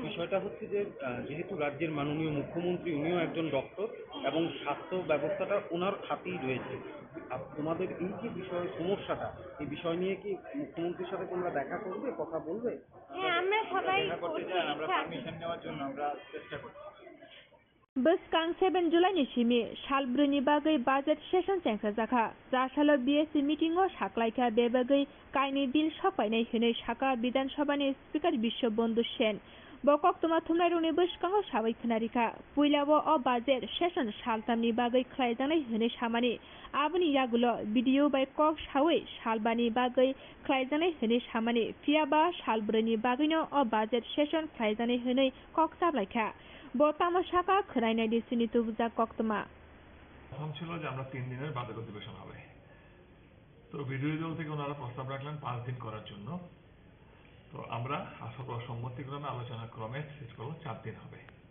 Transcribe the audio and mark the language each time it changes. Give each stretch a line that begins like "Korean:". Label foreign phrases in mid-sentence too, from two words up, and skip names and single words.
Bangla: বিষয়টা হচ্ছে যে যেহেতু রাজ্যের মাননীয় মুখ্যমন্ত্রী উনিও একজন ডক্টর এবং স্বাস্থ্য ব্যবস্থাটা ওনার হাতেই রয়েছে। তোমাদের এই যে সমস্যাটা, এই বিষয় নিয়ে কি মুখ্যমন্ত্রীর সাথে তোমরা দেখা করবে, কথা বলবে? হ্যাঁ, আমরা সবাই আমরা পারমিশন নেওয়ার জন্য আমরা চেষ্টা করছি।
Kok Borok: Boskan 7 July Shimi, Shalbruni Bagay
English: Budget Session
Kok Borok: Center Zaka, Rashalo BSc meeting or Shaklaika Bebagay, Kaini Bill Shopai Hune Shaka, Bidan Shabani, Speaker Bishop Bondu Shen, Bokok Tomatumari Bushkang Shavai Kanarika, Puilavo or
English: Budget Session
Kok Borok: Shaltamni Bagay Klaidani Hune Shamani, Abani Yagulo, video by Kok Shawi, Shalbani Bagay, Klaidani Hune Shamani, Fiaba, Shalbruni Bagino or
English: Budget Session
Kok Borok: Klaidani Hune Kok Sablaka. বর্তমান শাখা খরাইনাই দিছিনি তুবজা কক্তমা
Bangla: প্রথম ছিল যে আমরা 3 দিনের বাজেট অধিবেশন হবে, তো বিরোধী দল থেকে ওনারা প্রস্তাব রাখলেন 5 দিন করার জন্য। তো আমরা সবার সম্মতিক্রমে আলোচনা ক্রমে শেষ করব 4 দিন হবে।